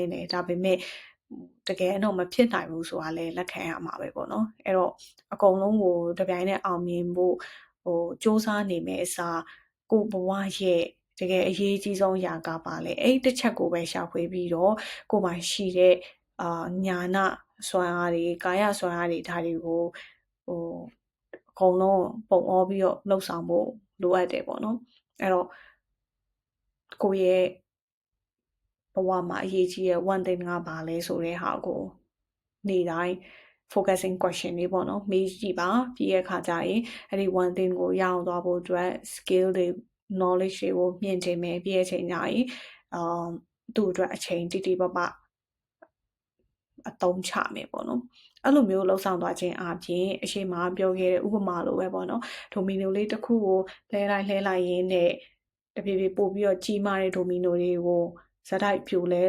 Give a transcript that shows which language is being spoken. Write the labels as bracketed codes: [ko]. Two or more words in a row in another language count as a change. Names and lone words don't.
[my] င့်တယ်ဒါပေမဲ့တကယ်တော့မဖြစ်နိုင်ဘူးဆိုတာလည်းလက်ခံရမှာပဲပေါ့နော်အဲ့တော့အကုန်လုံးကိုတပြိုင်နက်အောင်မြင်ဖို့စူးစမ်းနေမယ်အစားကိုဘဝရဲ့တကယ်အရေးကြီးဆုံးအရာကပါလေအဲ့တစ်ချက်ကိုပဲရှာဖွေပြီးတော့ကိုမှရှိတဲ့ညာနာစွမ်းအားတွေကာယစွမ်း အားတွေဒါတွေကိုအကုန်လုံးပုံအောပြီးတော့လှုပ်ဆောင်ဖို့လိုအပ်တယ်ပေါ့နော်အဲ့တော့ကိုရဲ့ဘဝမှာအရေးကြီးတဲ့ [en] one thing [my] ကပါလဲဆိုတဲ့ဟာကိုနေ့တိုင်း [en] focusing question [my] တွေပေါ့နော်မေးကြည့်ပါပြီးရဲ့အခါကျရင်အဲ့ဒီ one thing ကိုရအောင်သွားဖို့အတွက် skill တွေ knowledge တွေကိုမြင့်တင်မယ်ပြီးရဲ့အချိန်ကျရင်သူ့အတွက်အချိန်တိတိပပအသုံးချမယ်ပေါ့နော်အဲ့လိုမျိုးလှုပ်ဆောင်သွားခြင်းအပြင်အရှိမပြော ခဲ့တဲ့ဥပမာလိုပဲပေါ့နော်ဒိုမီနိုလေးတစ်ခုကိုလှဲလိုက်ရင်းနဲ့တဖြည်းဖြည်းပို့ပြီးတော့ကြီးမားတဲ့ဒိုမီနိုတွေကိုဇက်တိုက်ပြိုလဲ